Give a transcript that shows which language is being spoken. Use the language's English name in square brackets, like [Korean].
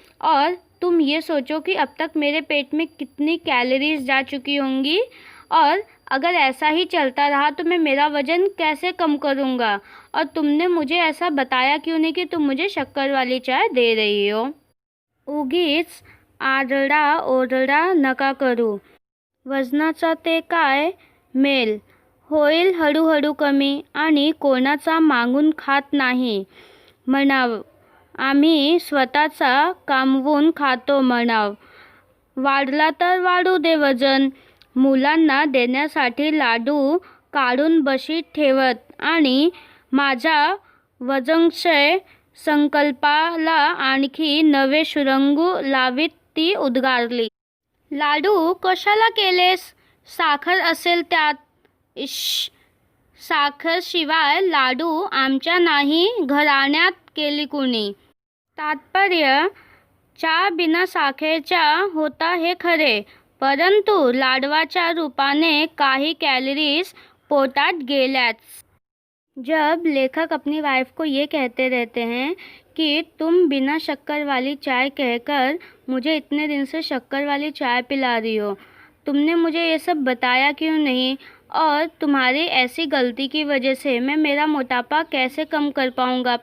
[Hindi] और तुम ये सोचो कि अब तक मेरे पेट में कितनी कैलोरीज जा चुकी होंगी और अगर ऐसा ही चलता रहा तो मैं मेरा वज़न कैसे कम करूँगा. और तुमने मुझे ऐसा बताया क्यों नहीं कि तुम मुझे शक्कर वाली चाय दे रही हो. [Marathi] उगीच आरडा ओरडा नका करू. वजनाचा ते काय मेल होईल हळूहळू कमी आणि कोणाचा मागून खात नाही म्हणाव. आम्ही स्वतःचा कामवून खातो म्हणाव. वाढला तर वाढू दे वजन. मुलांना देण्यासाठी लाडू काढून बशीत ठेवत आणि माझ्या वजनक्षय संकल्पाला आणखी नवे सुरंगू लावीत ती उद्गारली. लाडू कशाला केलेस. साखर असेल त्यात. इश्श, साखरशिवाय लाडू आमच्या नाही घराण्यात केली कुणी. तात्पर्य, चहा बिना साखरेचा होता हे खरे, परंतु लाडवाच्या रूपाने काही कॅलरीज पोटात गेल्याच. [Hindi] जब लेखक अपनी वाइफ को ये कहते रहते हैं कि तुम बिना शक्कर वाली चाय कहकर मुझे इतने दिन से शक्कर वाली चाय पिला रही हो, तुमने मुझे ये सब बताया क्यों नहीं, और तुम्हारी ऐसी गलती की वजह से मैं मेरा मोटापा कैसे कम कर पाऊँगा.